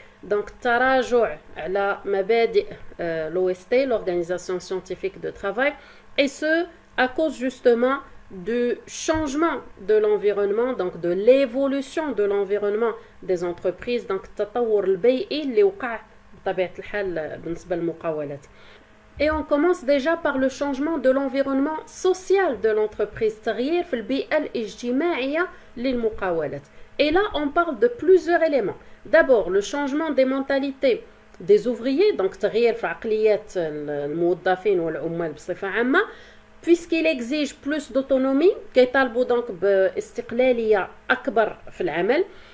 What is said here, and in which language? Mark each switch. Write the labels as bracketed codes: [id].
[fr] Donc, Taraju' ala mabadi' l'OST, l'Organisation scientifique de travail, et ce, à cause justement du changement de l'environnement, donc de l'évolution de l'environnement des entreprises, donc [ar] التطور البيئي اللي وقع بطبيعة الحال بالنسبة للمقاولات. [fr] Et on commence déjà par le changement de l'environnement social de l'entreprise. [ar] تغيير في البيئة الاجتماعية للمقاولات. [fr] Et là, on parle de plusieurs éléments. D'abord, le changement des mentalités des ouvriers, donc [ar] تغيير في عقليات الموظفين والعمال بصفة عامة, [fr] puisqu'il exige plus d'autonomie, [ar] كيطالبوا [fr] donc [ar] باستقلالية أكبر في العمل.